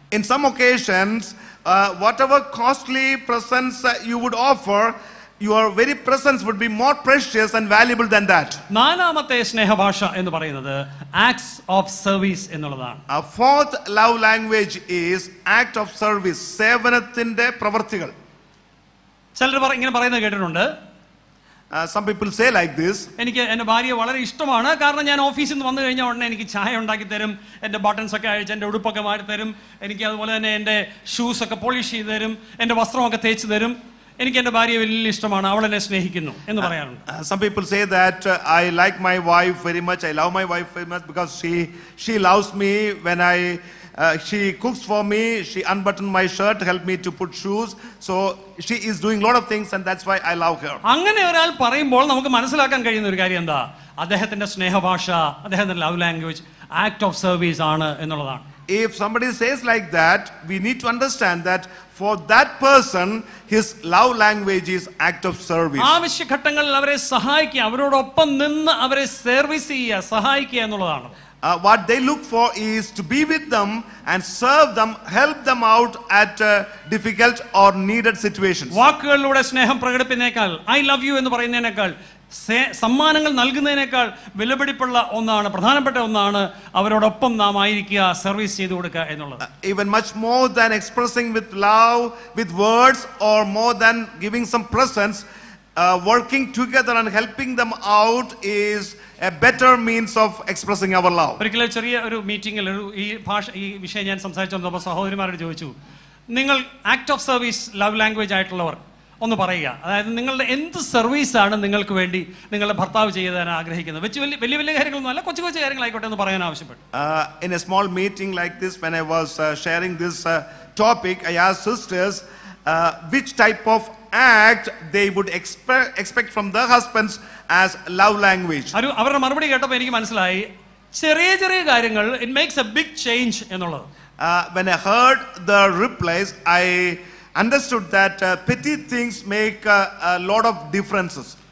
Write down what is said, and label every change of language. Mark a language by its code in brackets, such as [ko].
[en] In some occasions, whatever costly presents you would offer, your very presence would be more precious and valuable than that. [ml] നാലാമത്തെ സ്നേഹഭാഷ എന്ന് പറയുന്നത് acts of service എന്നുള്ളതാണ്. [en] A fourth love language is act of service. [ml] സേവനത്തിന്റെ പ്രവർത്തികൾ. ചിലർ ഇങ്ങനെ പറയുന്നത് കേട്ടിട്ടുണ്ട്. [en] Some people say like this. [ml] എനിക്ക് എൻ്റെ ഭാര്യയെ വളരെ ഇഷ്ടമാണ്. കാരണം ഞാൻ ഓഫീസിൽ നിന്ന് വന്നു കഴിഞ്ഞാൽ ഉടനെ എനിക്ക് ചായ ഉണ്ടാക്കി തരും, എൻ്റെ ബട്ടൺസ് ഒക്കെ അഴിച്ച് എൻ്റെ ഉടുപ്പൊക്കെ മാറ്റി തരും, എനിക്ക് അതുപോലെ തന്നെ എൻ്റെ ഷൂസ് ഒക്കെ പോളിഷ് ചെയ്ത് തരും, എൻ്റെ വസ്ത്രമൊക്കെ തേച്ച് തരും. എനിക്ക് എൻ്റെ ഭാര്യയെ വലിയ ഇഷ്ടമാണ്, അവൾ എന്നെ സ്നേഹിക്കുന്നു എന്ന് പറയാറുണ്ട്. [en] Some people say that I like my wife very much, I love my wife very much because she loves me when she cooks for me, she unbuttoned my shirt, help me to put shoes, so she is doing a lot of things and that's why I love her. [ml] അങ്ങനെ ഒരാൾ പറയുമ്പോൾ നമുക്ക് മനസ്സിലാക്കാൻ കഴിയുന്ന ഒരു കാര്യം എന്താ? അദ്ദേഹത്തിന്റെ സ്നേഹഭാഷ, അദ്ദേഹത്തിന്റെ love language act of service ആണ് എന്നുള്ളതാണ്. [en] If somebody says like that, we need to understand that for that person his love language is act of service. [ml] ആവശ്യഘട്ടങ്ങളിൽ അവരെ സഹായിക്കുക, അവരോടൊപ്പം നിന്ന് അവരെ സർവീസ് ചെയ്യുക, സഹായിക്കുക എന്നുള്ളതാണ്. [en] What they look for is to be with them and serve them, help them out at difficult or needed situations. [ml] വാക്കുകളിലൂടെ സ്നേഹം പ്രകടിപ്പിക്കുന്നതിനേക്കാൾ, ഐ ലവ് യു എന്ന് പറയുന്നതിനേക്കാൾ, സമ്മാനങ്ങൾ നൽകുന്നതിനേക്കാൾ വിലപിടിപ്പുള്ള ഒന്നാണ്, പ്രധാനപ്പെട്ട ഒന്നാണ് അവരോടൊപ്പം നാം ആയിരിക്കുക, സർവീസ് ചെയ്തു കൊടുക്കുക എന്നുള്ളത്. [en] Even much more than expressing with love with words or more than giving some presents, working together and helping them out is a better means of expressing our love. [ml] ഒരിക്കലും ചെറിയ ഒരു മീറ്റിംഗിൽ ഈ വിഷയം ഞാൻ സംസാരിച്ചപ്പോൾ സഹോദരിമാരോട് ചോദിച്ചു, നിങ്ങൾ act of service love language ആയിട്ടുള്ളവർ ഒന്ന് പറയുക. അതായത് നിങ്ങളുടെ എന്ത് സർവീസാണ് നിങ്ങൾക്ക് വേണ്ടി നിങ്ങളുടെ ഭർത്താവ് ചെയ്യാൻ ആഗ്രഹിക്കുന്നത്? വലിയ വലിയ കാര്യങ്ങളൊന്നും അല്ല, കൊച്ചു കൊച്ചു കാര്യങ്ങളായിക്കോട്ടെ എന്ന് പറയാൻ ആവശ്യപ്പെട്ടു. [en] In a small meeting like this, when I was sharing this topic, I asked sisters which type of act they would expect from their husbands as love language. [ml] അവരുടെ മറുപടി കേട്ടപ്പോൾ എനിക്ക് മനസ്സിലായി, ചെറിയ ചെറിയ കാര്യങ്ങൾ [en] it makes a big change [ml] എന്നുള്ളത്. [en] When I heard the replies, I understood that petty things make a lot of differences.